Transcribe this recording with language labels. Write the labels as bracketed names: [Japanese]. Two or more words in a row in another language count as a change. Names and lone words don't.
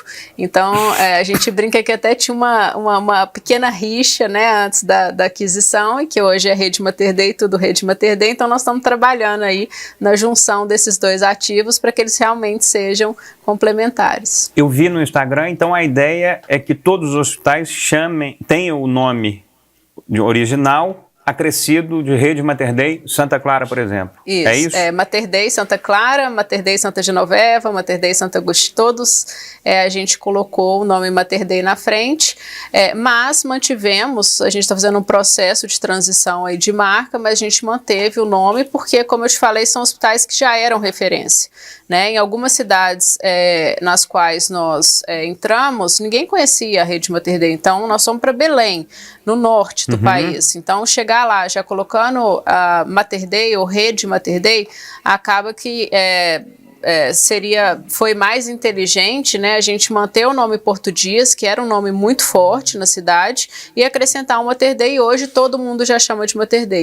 [Portuguese] Então, a gente brinca que até tinha uma pequena rixa, né, antes da aquisição, e que hoje é Rede Mater Dei, tudo Rede Mater Dei, então nós estamos trabalhando aí na junção desses 2 ativos para que eles realmente sejam complementares. Eu vi no Instagram, então a ideia é que todos os hospitais tenham o nome original acrescido de Rede Mater Dei Santa Clara, por exemplo. Isso. É isso? Mater Dei Santa Clara, Mater Dei Santa Genoveva, Mater Dei Santo Agostinho, todos a gente colocou o nome Mater Dei na frente, mas mantivemos, a gente está fazendo um processo de transição aí de marca, mas a gente manteve o nome porque, como eu te falei, são hospitais que já eram referência, né? Em algumas cidades nas quais nós entramos, ninguém conhecia a Rede Mater Dei, então nós fomos para Belém, no norte do país, então chegar lá já colocando a Mater Dei ou Rede Mater Dei, acaba que foi mais inteligente, né, a gente manter o nome Porto Dias, que era um nome muito forte na cidade, e acrescentar o Mater Dei, e hoje todo mundo já chama de Mater Dei.